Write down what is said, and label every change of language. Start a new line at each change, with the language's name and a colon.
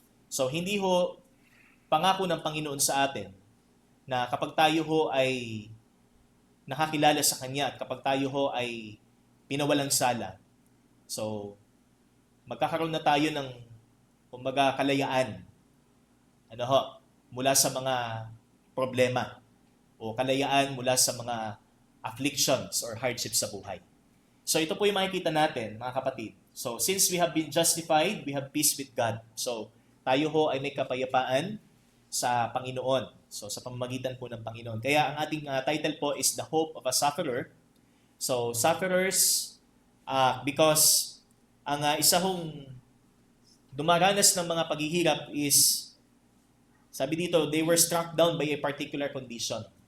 Filipino: So, hindi ho pangako ng Panginoon sa atin na kapag tayo ho ay nakakilala sa Kanya at kapag tayo ho ay pinawalang sala, so, magkakaroon na tayo ng kumbaga kalayaan mula sa mga problema o kalayaan mula sa mga afflictions or hardships sa buhay. So ito po yung makikita natin, mga kapatid.
English: So since we have been justified, we have peace with God.
Filipino: So tayo ho ay may kapayapaan sa Panginoon. So sa pamamagitan po ng Panginoon. Kaya ang ating title po is
English: The Hope of a Sufferer. So sufferers, because
Filipino: ang isa hong dumaranas ng mga paghihirap
English: is,
Filipino: sabi dito,
English: they were struck down by a particular condition.